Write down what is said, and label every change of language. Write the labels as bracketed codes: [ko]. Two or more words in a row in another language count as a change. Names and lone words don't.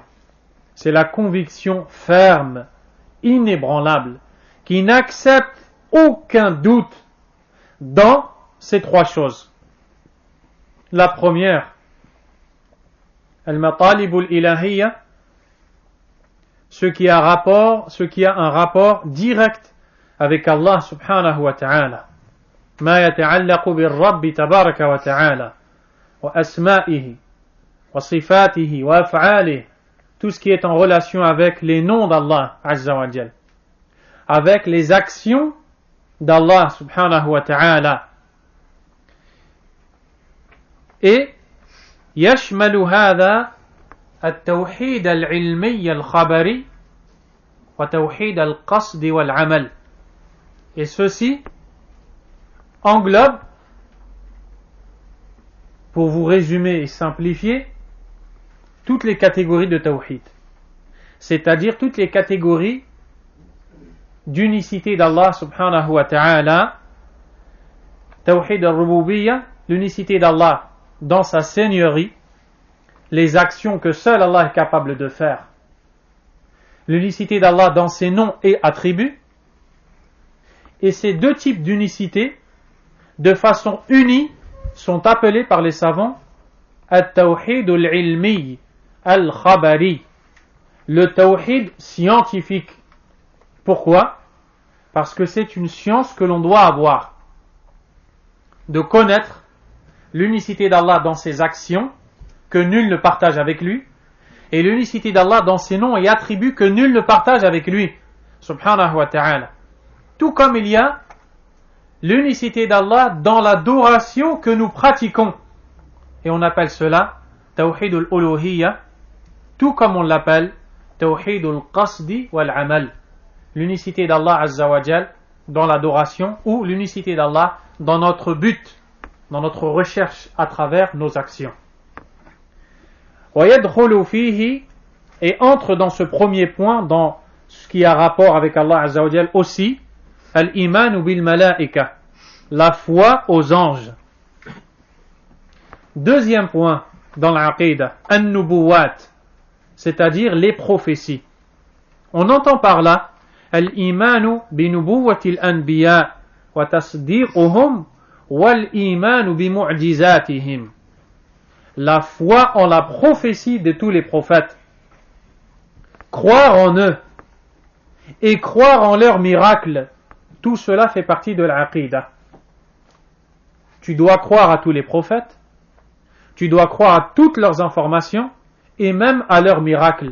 [fr] C'est la conviction ferme, inébranlable, qui n'accepte aucun doute dans ces trois choses. La première, [ar] المطالب الإلهية, [fr] ce qui a un rapport direct avec Allah [ar] سبحانه وتعالى. ما يتعلق بالرب تبارك وتعالى وأسمائه وصفاته وأفعاله, [fr] tout ce qui est en relation avec les noms d'Allah [ar] عز وجل, [fr] avec les actions d'Allah [ar] سبحانه وتعالى. Et يشمل هذا التوحيد العلمي الخبري وتوحيد القصد والعمل. [fr] Et ceci englobe, pour vous résumer et simplifier, toutes les catégories de tawhid, c'est-à-dire toutes les catégories d'unicité d'Allah [ar] سبحانه وتعالى. توحيد الربوبية, [fr] l'unicité d'Allah dans sa seigneurie, les actions que seul Allah est capable de faire, l'unicité d'Allah dans ses noms et attributs. Et ces deux types d'unicité, de façon unie, sont appelés par les savants [ar] التوحيد العلمي الخبري, [fr] le tawhid scientifique. Pourquoi? Parce que c'est une science que l'on doit avoir, de connaître l'unicité d'Allah dans ses actions que nul ne partage avec lui, et l'unicité d'Allah dans ses noms et attributs que nul ne partage avec lui [ar] سبحانه وتعالى. [fr] Tout comme il y a l'unicité d'Allah dans l'adoration que nous pratiquons. Et on appelle cela [ar] توحيد الألوهية, [fr] tout comme on l'appelle [ar] توحيد القصد والعمل. [fr] L'unicité d'Allah [ar] عز وجل [fr] dans l'adoration, ou l'unicité d'Allah dans notre but, dans notre recherche à travers nos actions. [ar] وَيَدْخُلُ فِيهِ, [fr] et entre dans ce premier point, dans ce qui a rapport avec Allah [ar] عز وجل [fr] aussi, [ar] الإيمان بالملائكة, [fr] la foi aux anges. Deuxième point dans l'aqida, an-nubuwat, c'est-à-dire les prophéties. [ar] On entend par là الإيمان بنبوة الأنبياء وتصديقهم والإيمان بمعجزاتهم, [fr] la foi en la prophétie de tous les prophètes, croire en eux et croire en leurs miracles. Tout cela fait partie de l'aqida. Tu dois croire à tous les prophètes, tu dois croire à toutes leurs informations et même à leurs miracles.